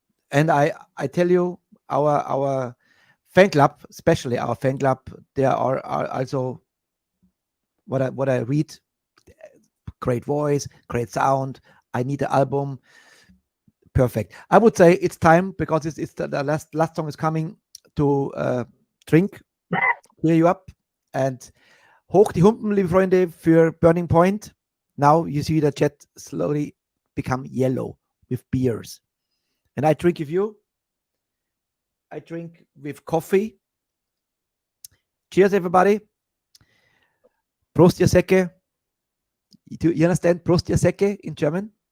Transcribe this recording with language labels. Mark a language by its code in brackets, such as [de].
[en] And I tell you, our fan club, especially our fan club, there are also what I read, great voice, great sound. I need the album. Perfect. I would say it's time, because it's the last song is coming, to drink, cheer you up, [de] And hoch die Humpen, liebe Freunde, für Burning Point. [en] Now you see the chat slowly become yellow with beers. And I drink with you. I drink with coffee. Cheers, everybody. [de] Prost, ihr Säcke. [en] You understand [de] Prost, ihr Säcke [en] in German?